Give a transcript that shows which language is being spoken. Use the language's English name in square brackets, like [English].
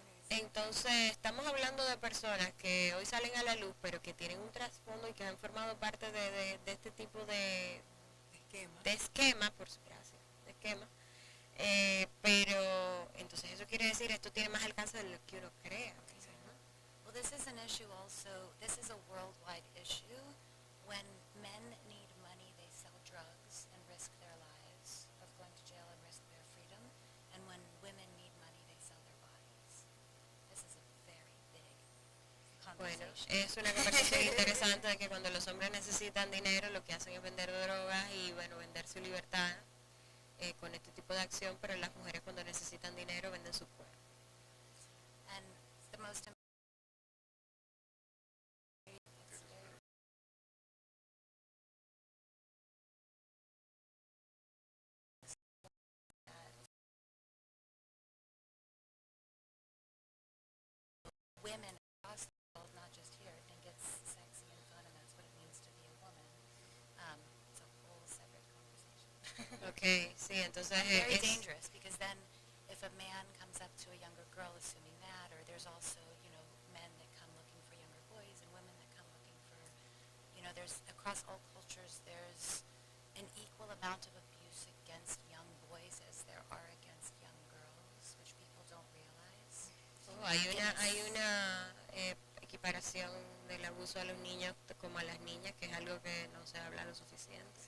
[Spanish] Entonces, estamos hablando de personas que hoy salen a la luz, pero que tienen un trasfondo y que han formado parte de este tipo de de esquema, por su gracia, de esquema. Pero entonces eso quiere decir, esto tiene más alcance de lo que uno cree a veces, ¿no? [English] Well, this is an issue also, this is a worldwide issue. When men need money, they sell drugs and risk their lives of going to jail and risk their freedom. And when women need money, they sell their bodies. This is a very big [Spanish] Bueno, [English] conversation. [Spanish] es una conversación interesante de que cuando los hombres necesitan dinero, lo que hacen es vender drogas y, bueno, vender su libertad con este tipo de acción, pero las mujeres cuando necesitan dinero venden su cuerpo. [English] And the most women across the world, not just here, think it's sexy and fun, and that's what it means to be a woman. It's a whole separate conversation. [Spanish] Okay, sí, entonces [English] Very [Spanish] es [English] dangerous, because then if a man comes up to a younger girl, assuming that, or there's also, men that come looking for younger boys and women that come looking for, there's across all cultures, there's an equal amount of abuse against young boys as there are against young girls, which people don't realize. [Spanish] hay una equiparación del abuso a los niños como a las niñas, que es algo que no se habla lo suficiente.